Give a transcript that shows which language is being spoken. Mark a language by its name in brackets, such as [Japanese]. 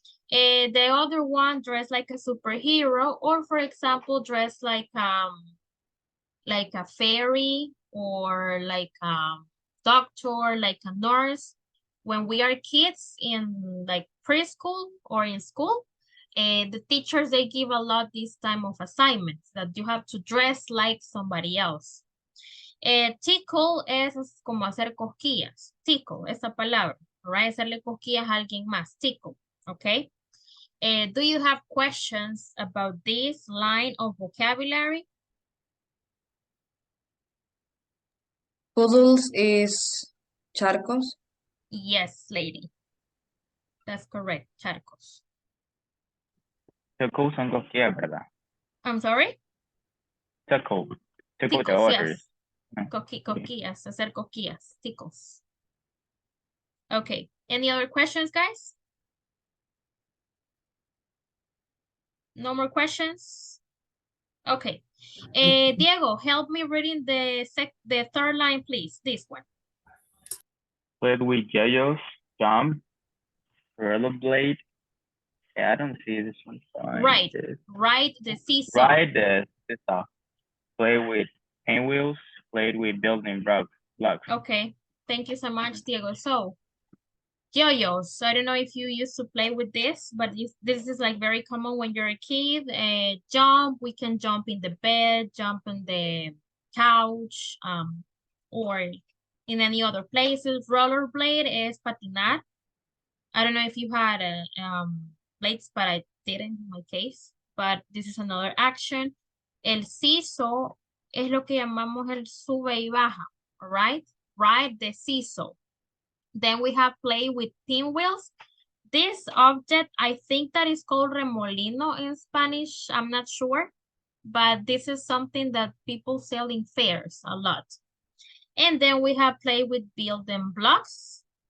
[English] The other one, dress like a superhero, or for example, dress like a fairy, or like a doctor, like a nurse. When we are kids in like preschool or in school, the teachers, they give a lot this time of assignments that you have to dress like somebody else. [Spanish] Tickle es como hacer cosquillas. Tickle, esa palabra, [English] right? [Spanish] Hacerle cosquillas a alguien más. [English] Tickle, okay? Do you have questions about this line of vocabulary? Puddles is charcos. Yes, lady. That's correct, charcos. [Spanish] Tacos son cosquillas, ¿verdad? [English] I'm sorry? [Spanish] Taco. Taco de [English] Tickles, orders. yes. [Spanish] Cosquillas, hacer cosquillas, tickles. [English] Okay, any other questions, guys? No more questions? Okay. Diego, help me reading the third line, please. This one. Play with yo-yos, jump, rollerblade. I don't see this one. Right, ride the seesaw. Ride the seesaw. Play with pinwheels. Play with building blocks. Okay, thank you so much, Diego. So, yo-yos. I don't know if you used to play with this, but this is like very common when you're a kid. Jump, we can jump in the bed, jump on the couch, or in any other places. Rollerblade is patinar. I don't know if you had blades, but I didn't in my case. But this is another action. [Spanish] El seesaw es lo que llamamos el sube y baja, [English] all right? Ride the seesaw. Then we have play with pinwheels. This object, I think that is called remolino in Spanish. I'm not sure, but this is something that people sell in fairs a lot. And then we have play with building blocks.